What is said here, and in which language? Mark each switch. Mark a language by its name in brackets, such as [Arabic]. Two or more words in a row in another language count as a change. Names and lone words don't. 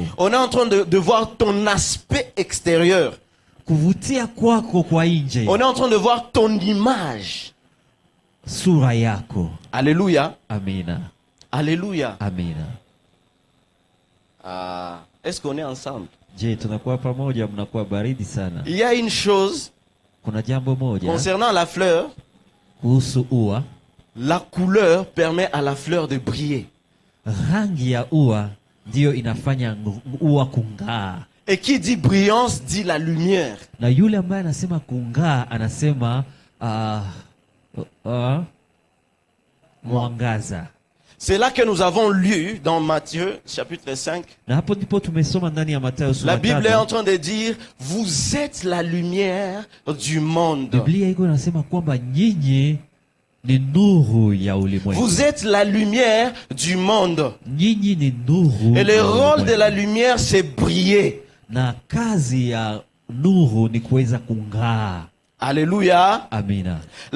[French] On est en train de voir ton aspect extérieur. [Swahili] Kuvutia kwako kwa nje. [French] On est en train de voir ton image. [Swahili] Sura yako. [French] Alléluia. [Swahili] Amina. [French] Alléluia. [Swahili] Amina. [French] Ah, est-ce qu'on est ensemble? [Swahili] Je, tunakuwa pamoja, mnakuwa baridi sana. [French] Il y a une chose [Swahili] Kuna jambo moja [French] concernant la fleur. [Swahili] kuhusu ua. [French] La couleur permet à la fleur de briller. [Swahili] Rangi ya ua ndiyo inafanya ua kung'aa. [French] Et qui dit brillance dit la lumière. [Swahili] Na yule ambaye anasema kung'aa anasema mwangaza. [French] C'est là que nous avons lu dans Matthieu chapitre 5. [Swahili] Na hapo ndipo tumesoma ndani ya Mathayo sura [French] La Bible est [Swahili] 5. [French] en train de dire, vous êtes la lumière du monde. [Swahili] Biblia iko inasema kwamba nyinyi ni nuru ya ulimwengu. [French] Vous êtes la lumière du monde. [Swahili] Nyinyi ni nuru. [French] Et le rôle de la lumière, c'est briller. [Swahili] Na kazi ya nuru ni kuweza kung'aa. [French] Alléluia. [Swahili] Amina.